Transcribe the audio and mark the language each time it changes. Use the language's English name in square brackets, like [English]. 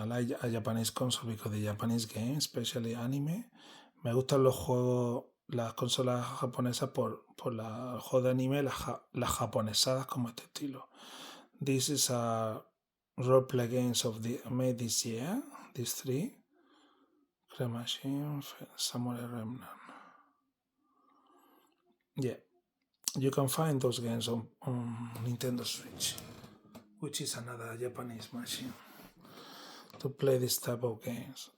[English] I like a Japanese console because the Japanese game, especially anime. [Spanish] Me gustan los juegos, las consolas japonesas por los juegos de anime, las japonesadas como este estilo. [English] This is a roleplay games of the made this year. These three. Crash Machine, Samurai Remnant. Yeah, you can find those games on Nintendo Switch, which is another Japanese machine to play this type of games.